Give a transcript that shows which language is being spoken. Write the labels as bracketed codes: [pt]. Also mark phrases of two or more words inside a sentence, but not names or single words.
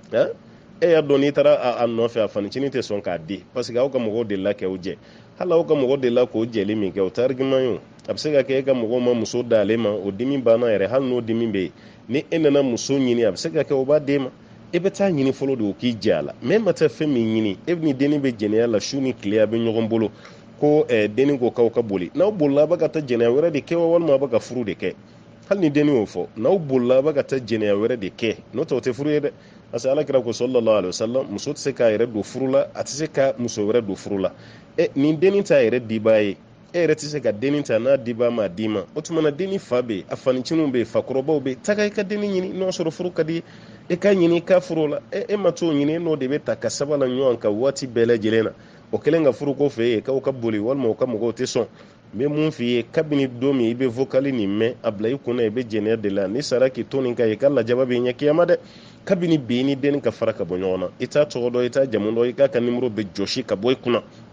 [bm] e y'a dɔn n'i taara a nɔfɛ a fanicinin tɛ sɔn k'a di [fr] parce que [bm] aw ka mɔgɔw delila k'o jɛ hali aw ka mɔgɔ delila k'o jɛli min kɛ o tɛ argument ye a bɛ se ka kɛ e ka mɔgɔw ma muso d'ale ma o dimi banna yɛrɛ hali n'o dimi bɛ yen ni e nana muso ɲini a bɛ se ka kɛ o b'a d'e ma e bɛ taa ɲini fɔlɔ de o k'i jɛ a la mais ma taa fɛn min ɲini e ni dennin bɛ jɛnɛya la su ni tile a bɛ ɲɔgɔn bolo ko dennin ko k'aw ka boli n'aw bolila a bɛ ka taa jɛnɛya wɛrɛ de kɛ walima a bɛ ka furu de kɛ hali ni dennin y'o fɔ n'aw bolila a bɛ ka taa jɛnɛya wɛrɛ de kɛ n'o tɛ o tɛ furu ye dɛ [fr] parce que [bm] alakira ko [ar] صلى الله عليه وسلم [bm] muso tɛ se k'a yɛrɛ don furu la a tɛ se ka muso wɛrɛ don furu la nin dennin t'a yɛrɛ dibaa ye e yɛrɛ tɛ se ka dennin ta n'a dibaa ma d'i ma o tuma na dennin fa bɛ yen a faniciniw bɛ yen fakɔrɔbaw bɛ yen taga i ka dennin ɲini n'o sɔrɔ furu ka di e ka ɲini i ka furu la e ma t'o ɲini n'o de bɛ ta ka sabala ɲɔgɔn kan waati bɛɛ lajɛlen na o kɛlen ka furu ko fɛ yen k'aw ka boli walima o ka mɔgɔw tɛ sɔn n bɛ mun f'i ye kabini don min i bɛ vocali nin mɛn a bila i kunna i bɛ jɛnɛya de la ni sara k'i to nin kan i ka lajaba bɛ ɲɛ kiyama dɛ kabini bi i ni dennin ka fara ka bɔ ɲɔgɔn na i t'a tɔgɔ dɔn i t'a jamu dɔn i k'a ka nimero bɛ jɔsi ka bɔ i kunna